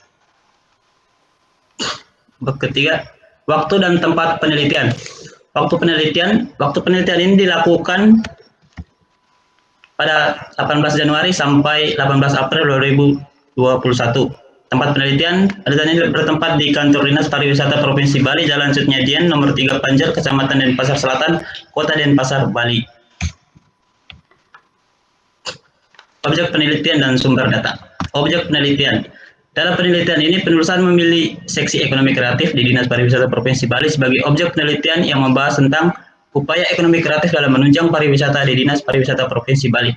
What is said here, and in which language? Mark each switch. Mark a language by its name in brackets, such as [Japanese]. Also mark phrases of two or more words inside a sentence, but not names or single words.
[Indonesian] Ketiga, waktu dan tempat penelitian. Waktu penelitian ini dilakukan pada 18 Januari sampai 18 April 2021. Tempat penelitian bertempat di Kantor Dinas Pariwisata Provinsi Bali, Jalan Sutnyadien, nomor 3 Panjer, Kecamatan Denpasar Selatan, Kota Denpasar, Bali. Objek penelitian dan sumber data. Objek penelitian. Dalam penelitian ini, penulisan memilih seksi ekonomi kreatif di Dinas Pariwisata Provinsi Bali sebagai objek penelitian yang membahas tentang upaya ekonomi kreatif dalam menunjang pariwisata di Dinas Pariwisata Provinsi Bali.